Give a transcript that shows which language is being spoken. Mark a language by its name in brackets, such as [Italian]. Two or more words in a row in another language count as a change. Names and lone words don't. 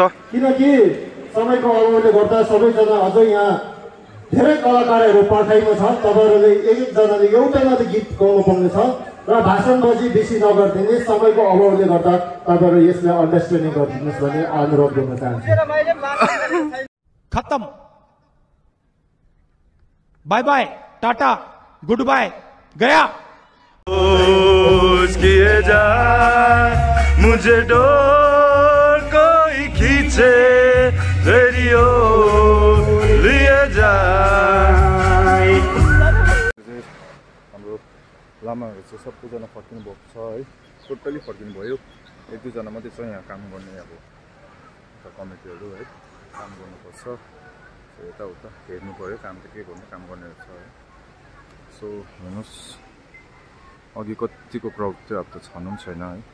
[Nepali] किनकि समयको अभावले गर्दा सबैजना अझ यहाँ धेरै कलाकारहरू पर्खाइमा छ। तपाईहरुले एक-एकजनाले एउटा मात्र गीत गाउनु पर्ने छ र भाषणबाजी बेसी नगर्दिने। समयको अभावले गर्दा तपाईहरु यसलाई अन्डरस्ट्यान्डिङ गरिदिनुस् भन्ने अनुरोध गर्न चाहन्छु। [Hindi] खत्म। [English] bye bye, tata, good bye, [Hindi] गया। किए जा मुझे डोर कोई खींचे रेडियो लिए जा। [Nepali] हाम्रो लामाहरू चाहिँ सबैजना फर्किनु भएको छ है। टोटली फर्किनु भयो। एक दुईजना मात्रै छ यहाँ काम गर्ने अब कमिटीहरू है। काम गर्नुपर्छ यताउता हेर्नु पर्यो। काम त के गर्नु, काम गर्ने रहेछ है। सो हेर्नुहोस् अघि कतिको क्राउड थियो, अब त छनु पनि छैन है।